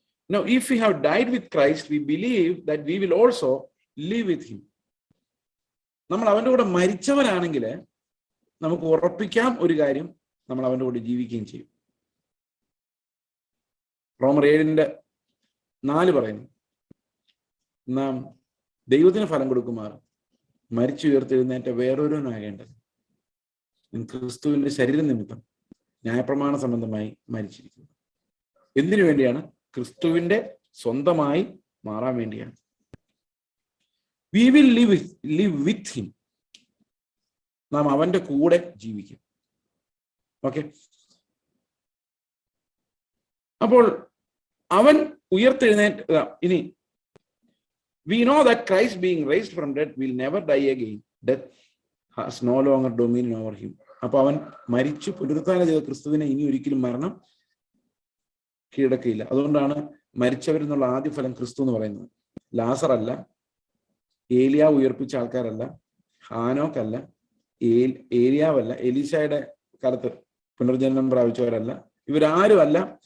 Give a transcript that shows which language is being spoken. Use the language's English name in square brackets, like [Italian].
[English] Now, if we have died with Christ, we believe that we will also live with him. [Malayalam] നമ്മൾ അവന്റെ കൂടെ മരിച്ചവരാണെങ്കിൽ നമുക്ക് ഉറപ്പിക്കാം ഒരു കാര്യം, നമ്മൾ അവന്റെ കൂടെ ജീവിക്കുകയും ചെയ്യും. റോമർ 7:4 പറയുന്നു, നാം ദൈവത്തിന് ഫലം കൊടുക്കുമാർ മരിച്ചുയർത്തെഴുന്നേറ്റ വേറൊരുവനാകേണ്ടത് ക്രിസ്തുവിന്റെ ശരീര നിമിത്തം ന്യായപ്രമാണ സംബന്ധമായി മരിച്ചിരിക്കുന്നു. എന്തിനു വേണ്ടിയാണ്? ക്രിസ്തുവിന്റെ സ്വന്തമായി മാറാൻ വേണ്ടിയാണ്. [English] We will live with him. [Malayalam] നാം അവന്റെ കൂടെ ജീവിക്കും. [English] okay, [Malayalam] അപ്പോൾ അവൻ ഉയർത്തെഴുന്നേറ്റ് ഇനി [English] we know that Christ being raised from death will never die again. Death has no longer dominion over him. [Malayalam] അപ്പൊ അവൻ മരിച്ചു പുനരുത്ഥാനം ചെയ്ത ക്രിസ്തുവിനെ ഇനി ഒരിക്കലും മരണം കീഴടക്കിയില്ല. അതുകൊണ്ടാണ് മരിച്ചവരെന്നുള്ള ആദ്യ ഫലം ക്രിസ്തു എന്ന് പറയുന്നത്. ലാസർ അല്ല, ഏലിയാവ് ഉയർപ്പിച്ച ആൾക്കാരല്ല, ഹാനോക്കല്ല, ഏലിയാവല്ല, എലീശയുടെ കാലത്ത് പുനർജന്മം പ്രാപിച്ചവരല്ല, ഇവരാരും അല്ല.